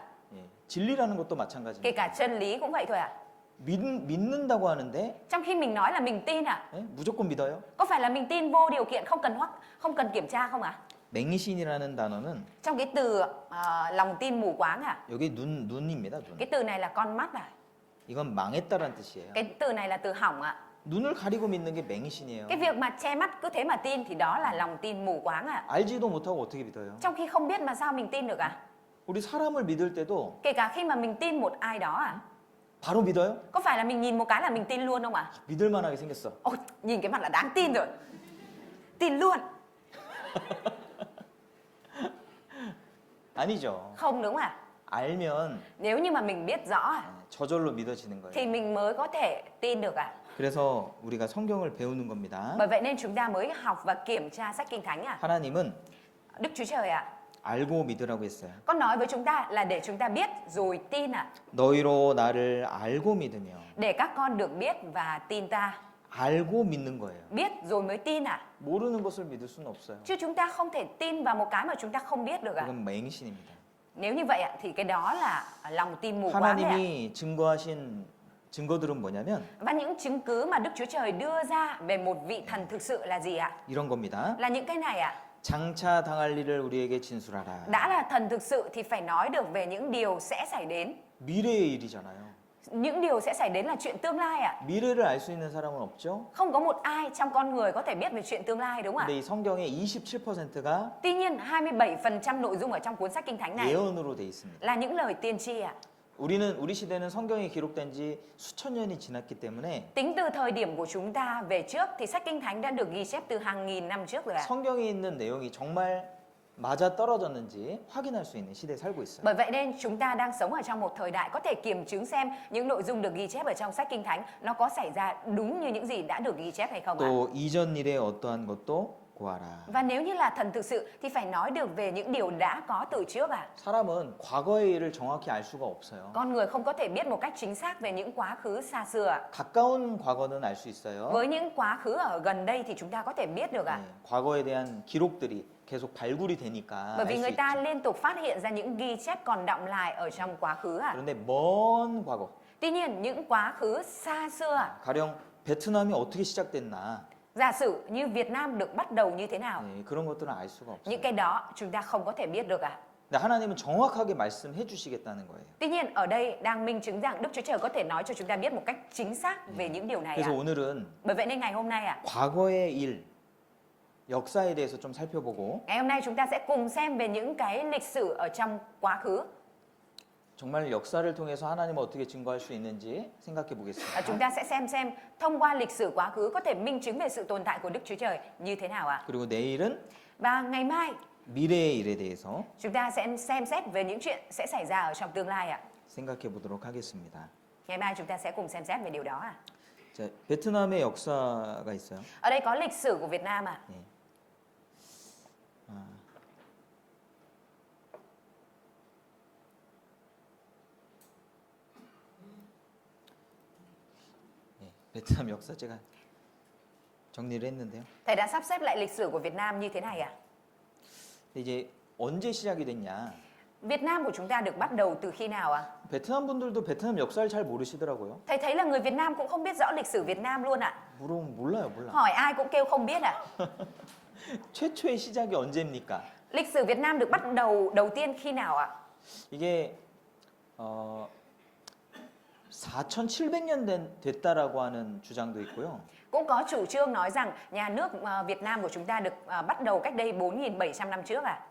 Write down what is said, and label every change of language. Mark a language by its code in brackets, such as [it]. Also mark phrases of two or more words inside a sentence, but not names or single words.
[ko] 예. 진리라는 것도 [vi] Kể [ko] 마찬가지입니다. [vi] cả chân lý cũng vậy thôi ạ. [ko] 믿는다고 하는데 [vi] Trong khi mình nói là mình tin ạ, [ko] 예? 무조건 믿어요? [vi] có phải là mình tin vô điều kiện không cần kiểm tra không ạ? [ko] 맹신이라는 단어는 [vi] Trong cái từ lòng tin mù quáng ạ, [ko] 여기 눈입니다. 눈. [vi] cái từ này là con mắt ạ. [ko] 이건 망했다라는 뜻이에요. [vi] Cái từ này là từ hỏng ạ. [ko] 눈을 가리고 믿는 게 맹신이에요. [vi] Cái việc mà che mắt cứ thế mà tin thì đó là lòng tin mù quáng ạ. [ko] 알지도 못하고 어떻게 믿어요? [vi] Trong khi không biết mà sao mình tin được ạ? [ko] 우리 사람을 믿을 때도 [vi] Kể cả khi mà mình tin một ai đó ạ, [ko] 바로 믿어요? [vi] có phải là mình nhìn một cái là mình tin luôn không ạ? [ko] 믿을 만하게 생겼어. [vi] Ôi, nhìn cái mặt là đáng tin rồi. Tin luôn. [ko] 아니죠. [vi] Không đúng ạ? [ko] 알면 [vi] Nếu như mà mình biết rõ ạ, [ko] 저절로 믿어지는 거예요. [vi] thì mình mới có thể tin được ạ. [ko] 그래서 우리가 성경을 배우는 겁니다. [vi] Bởi vậy nên chúng ta mới học và kiểm tra sách Kinh Thánh ạ. [ko] 하나님은 [vi] Đức Chúa Trời ạ, [ko] 알고 믿으라고 했어요. [vi] con nói với chúng ta là để chúng ta biết rồi tin ạ. [ko] 너희로 나를 알고 믿으며 [vi] Để các con được biết và tin ta. [ko] 알고 믿는 거예요. [vi] Biết rồi mới tin ạ. [ko] 모르는 것을 믿을 수는 없어요. [vi] Chứ chúng ta không thể tin vào một cái mà chúng ta không biết được ạ. [ko] 그건 맹신입니다. [vi] Nếu như vậy ạ, thì cái đó là lòng tin mù quáng đấy ạ. [ko] 하나님이 증거하신 증거들은 뭐냐면 [vi] Và những chứng cứ mà Đức Chúa Trời đưa ra về một vị thần thực sự là gì ạ? [ko] 이런 겁니다. [vi] Là những cái này ạ. [ko] 장차 당할 일을 우리에게 진술하라. [vi] Đã là thần thực sự thì phải nói được về những điều sẽ xảy đến. [ko] 미래의 일이잖아요. [vi] Những điều sẽ xảy đến là chuyện tương lai ạ. [ko] 미래를 알 수 있는 사람은 없죠. [vi] Không có một ai trong con người có thể biết về chuyện tương lai đúng không ạ? [ko] 근데 이 성경의 27%가 [vi] Tuy nhiên 27% nội dung ở trong cuốn sách Kinh Thánh này [ko] 예언으로 돼 있습니다. [vi] là những lời tiên tri ạ. [ko] 우리 시대는 성경이 기록된 지 수천 년이 지났기 때문에 [vi] Tính từ thời điểm của chúng ta về trước thì sách Kinh Thánh đã được ghi chép từ hàng nghìn năm trước rồi ạ. [ko] 성경에 있는 내용이 정말 맞아 떨어졌는지 확인할 수 있는 시대에 살고 있어요. [vi] Bởi vậy nên chúng ta đang sống ở trong một thời đại có thể kiểm chứng xem những nội dung được ghi chép ở trong sách Kinh Thánh nó có xảy ra đúng như những gì đã được ghi chép hay không ạ. [ko] 또 이전 일에 어떠한 것도 고하라. [vi] Và nếu như là thần thực sự thì phải nói được về những điều đã có từ trước ạ. [ko] 사람은 과거의 일을 정확히 알 수가 없어요. [vi] Con người không có thể biết một cách chính xác về những quá khứ xa xưa ạ. [ko] 가까운 과거는 알 수 있어요. [vi] Với những quá khứ ở gần đây thì chúng ta có thể biết được ạ. [ko] 네, 과거에 대한 기록들이 계속 발굴이 되니까 [vi] Bởi [ko] 알 [vi] vì [ko] 수 [vi] người ta [ko] 있죠. [vi] liên tục phát hiện ra những ghi chép còn đọng lại ở trong quá khứ ạ. [ko] 그런데 먼 과거, [vi] Tuy nhiên những quá khứ xa xưa ạ, [ko] 가령 베트남이 어떻게 시작됐나 [vi] giả sử như Việt Nam được bắt đầu như thế nào, [ko] 네, 그런 것들은 알 수가 없어요. [vi] những cái đó chúng ta không có thể biết được ạ. [ko] 근데 하나님은 정확하게 말씀해 주시겠다는 거예요. [vi] Tuy nhiên ở đây đang minh chứng rằng Đức Chúa Trời có thể nói cho chúng ta biết một cách chính xác về những điều này ạ. [ko] 그래서 오늘은 [vi] Bởi vậy nên ngày hôm nay ạ, [ko] 과거의 일, 역사에 대해서 좀 살펴보고 [vi] ngày hôm nay chúng ta sẽ cùng xem về những cái lịch sử ở trong quá khứ. [ko] 정말 역사를 통해서 하나님을 어떻게 증거할 수 있는지 생각해 보겠습니다. [vi] Chúng ta sẽ xem thông qua lịch sử quá khứ có thể minh chứng về sự tồn tại của Đức Chúa Trời như thế nào ạ. [ko] 그리고 내일은 [vi] Và ngày mai [ko] 미래의 일에 대해서 [vi] chúng ta sẽ xem xét về những chuyện sẽ xảy ra ở trong tương lai ạ. [ko] 생각해 보도록 하겠습니다. [vi] Ngày mai chúng ta sẽ cùng xem xét về điều đó ạ. [ko] 자, 베트남의 역사가 있어요. [vi] Ở đây có lịch sử của Việt Nam ạ. [ko] 네. 네, 베트남 역사 제가 정리를 했는데요. [vi] Thầy đã sắp xếp lại lịch sử của Việt Nam như thế này ạ. [ko] 근데 이제 언제 시작이 됐냐? [vi] Việt Nam của chúng ta được bắt đầu từ khi nào ạ? [ko] 베트남 분들도 베트남 역사를 잘 모르시더라고요. [vi] Thầy thấy là người Việt Nam cũng không biết rõ lịch sử Việt Nam luôn ạ. [ko] 물어보면 몰라요, 몰라. [vi] Hỏi ai cũng kêu không biết ạ. [ko] 최초의 시작이 언제입니까? [vi] Lịch sử Việt Nam được bắt đầu tiên khi nào ạ? [ko] 이게 4,700년 됐다라고 하는 주장도 있고요. [vi] Cũng có chủ trương nói rằng nhà nước Việt Nam của chúng ta được bắt đầu cách đây 4.700 năm trước ạ.